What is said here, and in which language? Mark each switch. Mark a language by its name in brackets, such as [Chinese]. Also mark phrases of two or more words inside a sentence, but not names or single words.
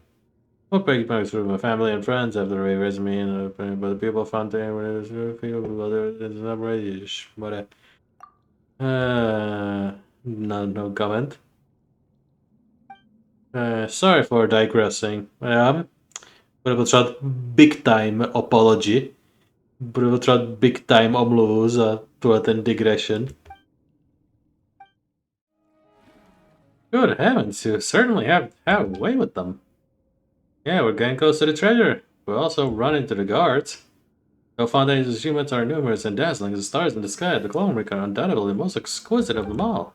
[English] I'll break back through my family and friends after they raised me, and by the people of Fontaine, when it was not British. But no comment. Sorry for digressing. [Czech] Budu potřebovat [English] big time apology. [Czech] Budu potřebovat [English] big time [Czech] omluvu za ten digression. [English] Good heavens, you certainly have a way with them. Yeah, we're getting close to the treasure. We'll also run into the guards. Though Fontaine's achievements are numerous and dazzling as the stars in the sky, the Clone Ring are undoubtedly the most exquisite of them all.